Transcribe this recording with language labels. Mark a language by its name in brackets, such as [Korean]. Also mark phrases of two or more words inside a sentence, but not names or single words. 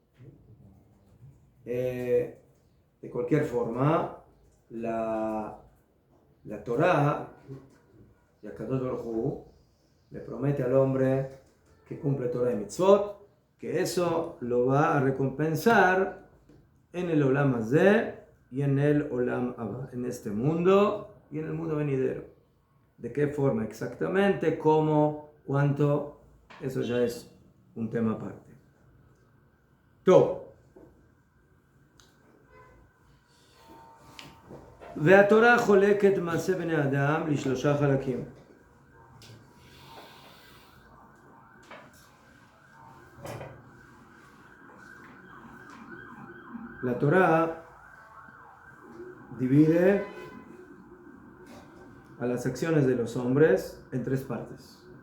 [Spanish] de cualquier forma, la Torah, y [Hebrew] הקדוש ברוך הוא, [Spanish] le promete al hombre que cumple Torah y Mitzvot, que eso lo va a recompensar en el [Hebrew] עולם הזה [Spanish] y en el [Hebrew] עולם הבא, [Spanish] en este mundo y en el mundo venidero. ¿De qué forma exactamente? ¿Cómo? ¿Cuánto? Eso ya es un tema aparte. Todo. [Hebrew] והתורה חולקת מעשה בני אדם לשלושה חלקים. [Spanish] La Torah divide a las acciones de los hombres en tres partes.